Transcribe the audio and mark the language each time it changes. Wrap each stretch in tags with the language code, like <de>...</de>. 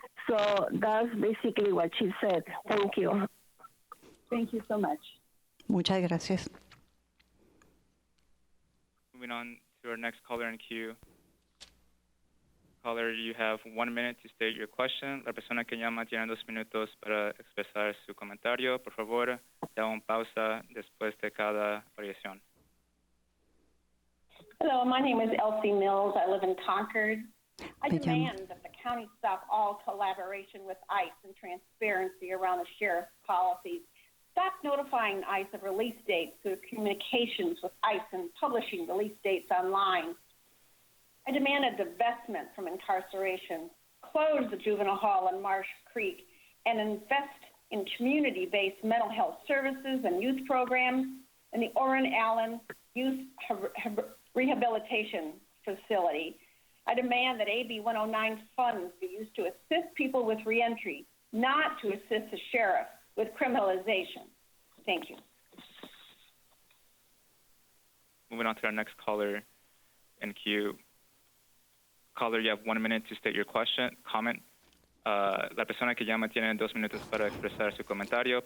<en>So that's basically what she said. Thank you. Thank you so much.</en> <es>Muchas gracias.</es> <en>Moving on to our next caller in queue. Caller, you have 1 minute to state your question.</en> <es>La persona que llama tiene 2 minutos para expresar su comentario. Por favor, da una pausa después de cada oración.</es> <en>Hello, my name is Elsie Mills. I live in Concord. I demand that the county stop all collaboration with ICE and transparency around the sheriff's policies. Stop notifying ICE of release dates through communications with ICE and publishing release dates online. I demand a divestment from incarceration, close the juvenile hall in Marsh Creek, and invest in community-based mental health services and youth programs in the Orrin Allen Youth Rehabilitation Facility. I demand that AB 109 funds be used to assist people with reentry, not to assist the sheriff with criminalization. Thank you. Moving on to our next caller in queue. Caller, you have 1 minute to state your comment.</en> <es>La persona que llama tiene 2 minutos para expresar su comentario.</es>